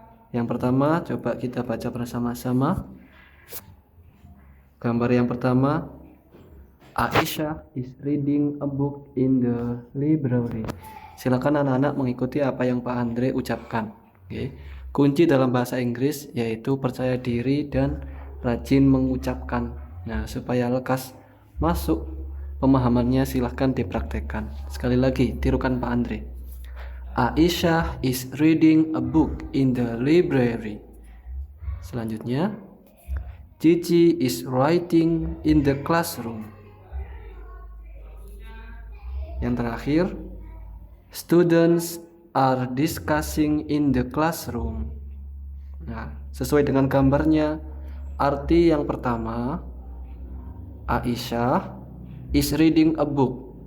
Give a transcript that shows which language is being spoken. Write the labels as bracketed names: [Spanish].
[Indonesian] Yang pertama, coba kita baca bersama-sama. Gambar yang pertama, [English] Aisyah is reading a book in the library. [Indonesian] Silakan anak-anak mengikuti apa yang Pak Andre ucapkan. Oke. Kunci dalam bahasa Inggris yaitu percaya diri dan rajin mengucapkan. Nah, supaya lekas masuk pemahamannya silahkan dipraktekkan. Sekali lagi, tirukan Pak Andre. [English] Aisyah is reading a book in the library. [Indonesian] Selanjutnya, [English] Cici is writing in the classroom. [Indonesian] Yang terakhir, [English] students are discussing in the classroom. [Indonesian] Nah, sesuai dengan gambarnya, arti yang pertama, [English] Aisyah is reading a book.